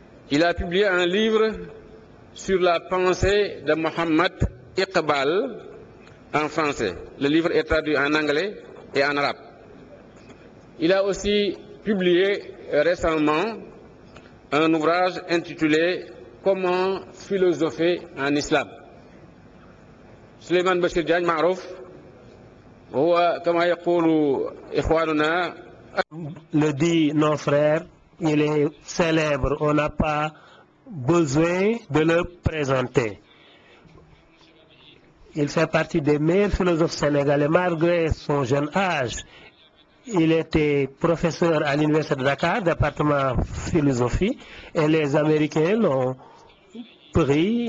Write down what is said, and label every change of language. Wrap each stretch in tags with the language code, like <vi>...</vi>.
<fr>Il a publié un livre sur la pensée de Mohammed Iqbal en français. Le livre est traduit en anglais et en arabe. Il a aussi publié récemment un ouvrage intitulé Comment philosopher en islam.</fr> <ar>Souleymane Bachir Diagne معروف هو كما يقول إخواننا.</ar> <fr>Le dit nos frères, il est célèbre, on n'a pas besoin de le présenter. Il fait partie des meilleurs philosophes sénégalais malgré son jeune âge. Il était professeur à l'Université de Dakar, département philosophie, et les Américains l'ont pris.</fr>